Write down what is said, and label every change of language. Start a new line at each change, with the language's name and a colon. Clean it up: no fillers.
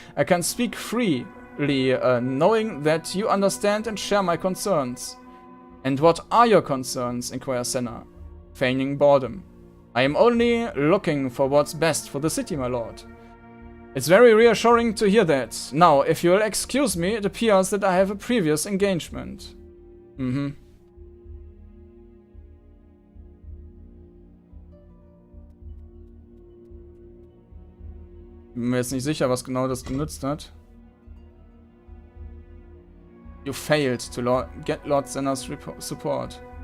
English: I can speak freely, knowing that you understand and share my concerns. And what are your concerns? Inquires Senna, feigning boredom. I am only looking for what's best for the city, my lord. It's very reassuring to hear that. Now, if you'll excuse me, it appears that I have a previous engagement.
German: Bin mir jetzt nicht sicher, was genau das genutzt hat.
English: You failed to get Lord Senna's support.